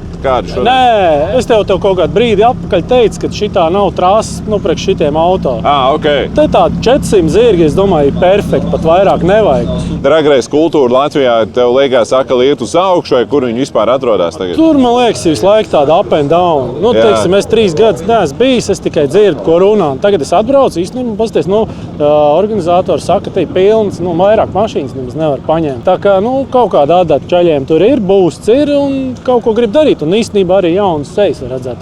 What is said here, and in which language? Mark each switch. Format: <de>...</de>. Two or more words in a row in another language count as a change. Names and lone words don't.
<lv>Nē, es tev kaut kādu brīdi atpakaļ teicu, ka šitā nav trases priekš šitiem auto. Okay. Te tādi 400 zirgi, es domāju, perfekti, pat vairāk nevajag.</lv> <en>Drag race</en> <lv>kultūra Latvijā, tev liekas, atkal iet uz augšu, vai kur viņi vispār atrodas tagad? Tur, man liekas, ir visu laiku tāda</lv> <en>up and down.</en> <lv>Teiksim, es 3 gadus neesmu bijis, es tikai dzirdu, ko runā. Tagad es atbraucu, īstenībā, pasties, organizatori saka, ka te ir pilns, vairāk mašīnas nemaz nevar paņemt. Tā kā, kaut kāda adata čaļiem tur ir, būsts ir un kaut ko grib darīt. Un īstenībā arī jaunas sejas var redzēt.</lv>